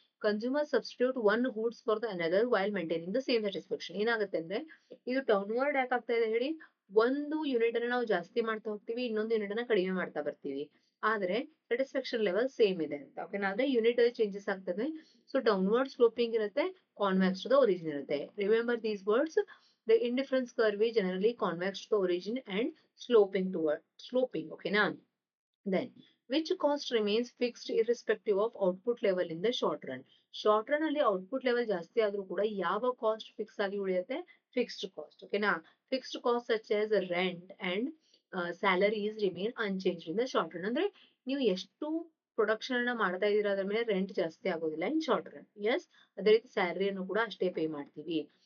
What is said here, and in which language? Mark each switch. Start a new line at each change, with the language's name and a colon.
English: Consumer substitute one goods for the another while maintaining the same satisfaction.
Kannada: ಏನಾಗುತ್ತೆ ಅಂದ್ರೆ ಇದು downward ಯಾಕೆ ಆಗ್ತಾ ಇದೆ ಹೇಳಿ? ಒಂದು ಯೂನಿಟ್ ಅನ್ನ ನಾವು ಜಾಸ್ತಿ ಮಾಡ್ತಾ ಹೋಗ್ತೀವಿ, ಇನ್ನೊಂದು ಯೂನಿಟ್ ಅನ್ನ ಕಡಿಮೆ ಮಾಡ್ತಾ ಬರ್ತೀವಿ, ಆದ್ರೆ ಸ್ಯಾಟಿಸ್ಫ್ಯಾಕ್ಷನ್ ಲೆವೆಲ್ ಸೇಮ್ ಇದೆ ಅಂತ. ಓಕೆನಾ? ಆದ್ರೆ ಯೂನಿಟ್ ಅಲ್ಲಿ ಚೇಂಜಸ್ ಆಗ್ತದೆ. ಸೊ ಡೌನ್ವರ್ಡ್ ಸ್ಲೋಪಿಂಗ್ ಇರುತ್ತೆ, ಕಾನ್ವೆಕ್ಸ್ ಟು ದ ಒರಿಜಿನ್ ಇರುತ್ತೆ.
English: Remember these words. The indifference curve is generally convex to the origin and sloping toward sloping. ಓಕೆನಾ? Then, which cost remains fixed irrespective of output level in the short run?
Kannada: Short run ಅಲ್ಲಿ output level ಜಾಸ್ತಿ ಆದ್ರೂ ಕೂಡ ಯಾವ cost fix ಆಗಿ ಉಳಿಯುತ್ತೆ? Fixed cost. ಓಕೆನಾ?
English: Fixed cost such as rent and salaries remain unchange in the short run.
Kannada: ಅಂದ್ರೆ ನೀವು ಎಷ್ಟು ಪ್ರೊಡಕ್ಷನ್ ಅನ್ನ ಮಾಡ್ತಾ ಇದೀರಾ ಅದ್ರ ಮೇಲೆ ರೆಂಟ್ ಜಾಸ್ತಿ ಆಗೋದಿಲ್ಲ
English: In short run.
Kannada: ಎಸ್, ಅದೇ ರೀತಿ ಸ್ಯಾಲರಿಯನ್ನು ಕೂಡ ಅಷ್ಟೇ ಪೇ ಮಾಡ್ತೀವಿ.